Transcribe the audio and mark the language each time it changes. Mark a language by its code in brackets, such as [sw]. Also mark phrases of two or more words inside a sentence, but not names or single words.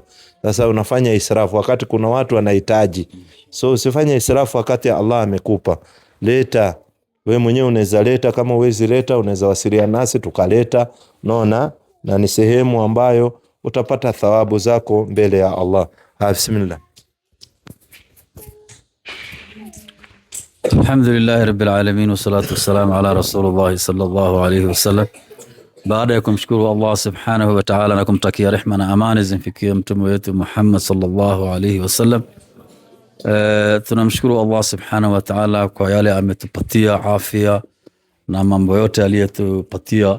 [sw] Sasa unafanya israfu wakati kuna watu wanahitaji. So usifanye israfu wakati Allah amekupa. Leta, wewe mwenyewe unaweza leta, kama uwezi leta unaweza wasiliana nasi tukaleta. Unaona, na ni sehemu ambayo utapata thawabu zako mbele ya Allah. Bismillah. [ar] الحمد لله رب العالمين والصلاة والسلام على رسول الله صلى الله عليه وسلم. [sw] Baada ya kumshukuru Allah [ar] سبحانه وتعالى [sw] na kumtakia rehema na amani zimfikie mtume wetu Muhammad [ar] صلى الله عليه وسلم, [sw] tunamshukuru Allah [ar] سبحانه وتعالى [sw] kwa yale ametupatia afya na mambo yote aliyotupatia.